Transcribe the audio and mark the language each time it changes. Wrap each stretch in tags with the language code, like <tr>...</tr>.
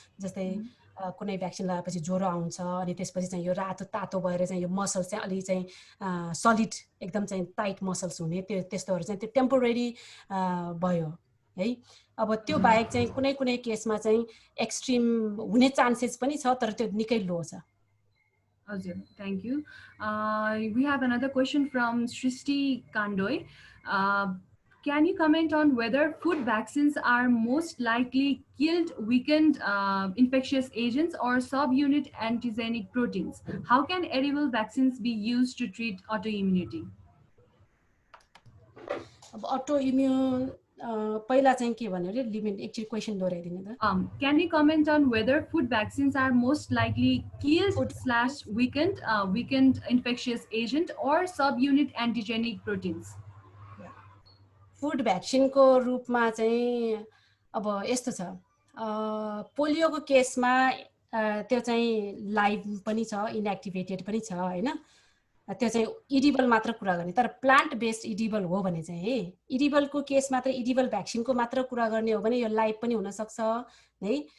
<ne>जस्तै कुनै भ्याक्सिन लगाएपछि ज्वरो आउँछ, अनि त्यसपछि चाहिँ यो रातो तातो भएर चाहिँ यो मसल्स चाहिँ अलि चाहिँ सलिड एकदम चाहिँ टाइट मसल्स हुने, त्यस्तोहरू चाहिँ त्यो टेम्पोररी भयो है। अब त्यो बाहेक चाहिँ कुनै केसमा चाहिँ एक्सट्रिम हुने चान्सेस पनि छ, तर त्यो निकै लो छ। हजुर,</ne> <en>Thank you. We have another question from Srishti Kandoi. Can you comment on whether food vaccines are most likely killed, weakened infectious agents or subunit antigenic proteins? How can edible vaccines be used to treat autoimmunity?</en> <ne>अब autoimmune पहिला चाहिँ के भन्यो रे, limit एकचोटि question दोहोऱ्याइदिनु त।</ne> <en>Can you comment on whether food vaccines are most likely killed / weakened infectious agent or subunit antigenic proteins?</en> <ne>Food भ्याक्सिनको रूपमा चाहिँ अब यस्तो छ, पोलियोको केसमा त्यो चाहिँ लाइभ पनि छ, इनएक्टिभेटेड पनि छ होइन। त्यो चाहिँ इडिबल मात्र कुरा गर्ने। तर प्लान्ट बेस्ड इडिबल हो भने चाहिँ इडिबलको केस मात्र, इडिबल भ्याक्सिनको मात्र कुरा गर्ने हो भने यो लाइभ पनि हुनसक्छ है।</ne>